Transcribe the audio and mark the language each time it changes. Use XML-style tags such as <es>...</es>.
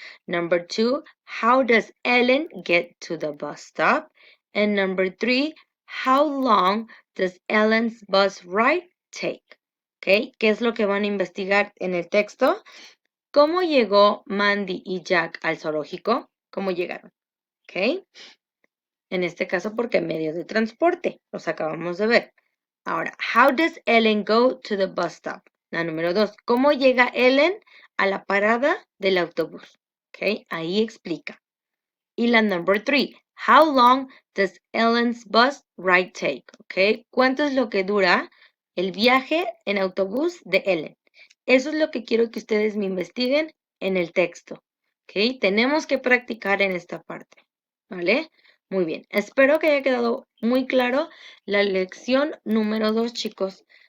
<en>Number 2, how does Ellen get to the bus stop? And number 3, how long does Ellen's bus ride take?</en> <es>¿Ok? ¿Qué es lo que van a investigar en el texto? ¿Cómo llegó Mandy y Jack al zoológico? ¿Cómo llegaron? ¿Ok? En este caso, porque medio de transporte, los acabamos de ver. Ahora,</es> <en>how does Ellen go to the bus stop?</en> <es>La número 2, ¿cómo llega Ellen a la parada del autobús? ¿Ok? Ahí explica. Y la</es> <en>number 3, how long does Ellen's bus ride take?</en> <es>¿Ok? ¿Cuánto es lo que dura el viaje en autobús de Ellen? Eso es lo que quiero que ustedes me investiguen en el texto. ¿Ok? Tenemos que practicar en esta parte. ¿Vale? Muy bien. Espero que haya quedado muy claro la lección número 2, chicos.</es>